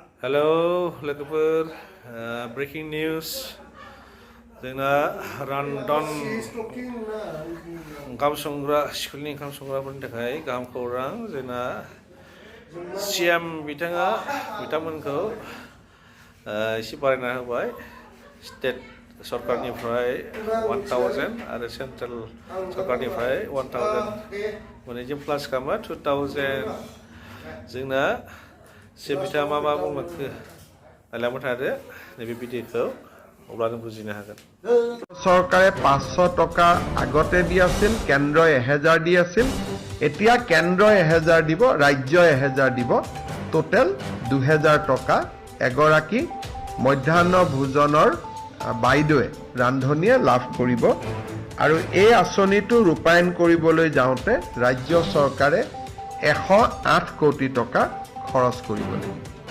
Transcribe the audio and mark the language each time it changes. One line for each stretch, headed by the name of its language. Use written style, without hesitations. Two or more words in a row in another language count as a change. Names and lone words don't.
English: Hello, lookupur. Breaking news.
Bodo: जोंना रानडन ओंखाम संग्रा स्कुलनि ओंखाम संग्राफोरनि थाखाय गाहाम खौरां जोंना सीएम बिथांमोनखौ एसे बारायना होबाय स्टेट सरकारनिफ्राय 1000 आरो सेन्ट्रेल सरकारनिफ्राय 1000 मोनैजों प्लास खालामो 2000 जोंना से बिथा मा बुंमोखो नायलांबाय थादो नैबे भिडिअखौ अब्लानो बुजिनो हागोन
Assamese: চৰকাৰে 500 টকা আগতে দি আছিল কেন্দ্ৰ 1000 দি আছিল এতিয়া কেন্দ্ৰ 1000 দিব ৰাজ্য 1000 দিব টোটাল 2000 টকা এগৰাকী মধ্যাহ্ন ভোজনৰ বাইদৱে ৰান্ধনীয়ে লাভ কৰিব আৰু এই আঁচনিটো ৰূপায়ণ কৰিবলৈ যাওঁতে ৰাজ্য চৰকাৰে 108 কোটি টকা খৰচ কৰিব লাগিব